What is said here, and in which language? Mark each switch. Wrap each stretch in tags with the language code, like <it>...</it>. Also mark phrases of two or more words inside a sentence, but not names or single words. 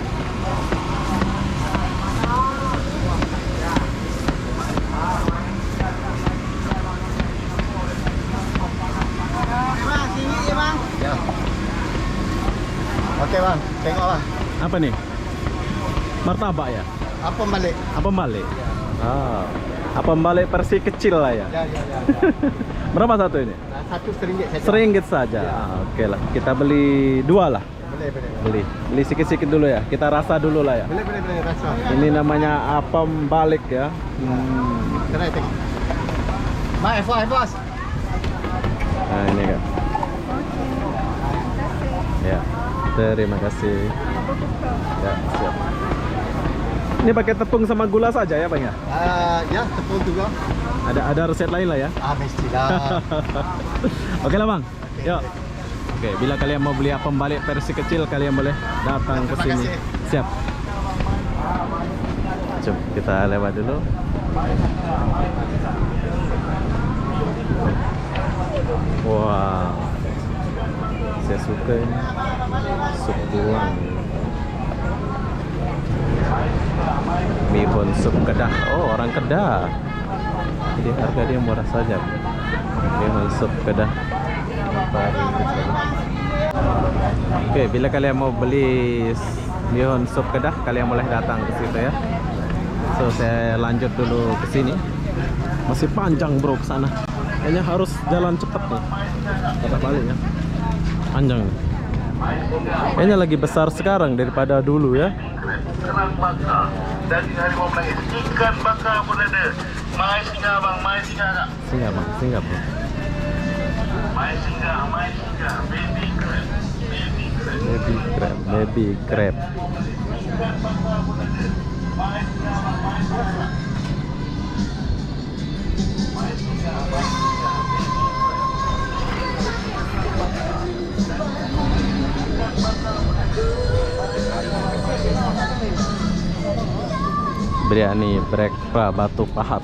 <ms>Ya. Oke bang, tengok bang. Apa nih? Martabak ya? Apa balik? Apa balik? Ah, apa balik versi kecil lah ya? Ya. Berapa satu ini? Satu RM1 saja. RM1 saja. Ah, oke lah, kita beli 2 lah. Boleh. Beli sikit-sikit dulu ya. Kita rasa dulu lah ya. Boleh rasa. Ini namanya apam balik ya. Kena tengok. Mak, bos. Nah ini kan. Ya, terima kasih. Ya, siap. Ini pakai tepung sama gula saja ya bang ya? Ya, tepung juga. Ada resep lain lah ya? Mestilah. Oke lah bang. Yuk. Oke, bila kalian mau beli apam balik versi kecil, kalian boleh datang ke Terima sini. kasih. Siap. Jom kita lewat dulu. Wah, saya suka ini sup tulang. Mihun sup Kedah. Oh, orang Kedah. Jadi harga dia murah saja. Mihun sup Kedah. Oke, bila kalian mau beli mihun sup Kedah, kalian boleh datang ke situ ya. So saya lanjut dulu ke sini. Masih panjang bro ke sana. Kayaknya harus jalan cepat nih. Kata balik ya. Panjang nih. Kayaknya lagi besar sekarang daripada dulu ya. Kerang bakar daging harimau Malaya, ikan bakar pun ada. Mai singa bang, mai singa tak? Singa bang, singa bro. Mai singa,</ms> <en>baby crab, baby crab. Baby crab, baby crab.</en> <ms>Ikan bakar pun ada. Mai singa bang, mai singa. Mai singa,</ms> <en>baby crab.</en> <ms>Biryani Brekpa Batu Pahat.</ms>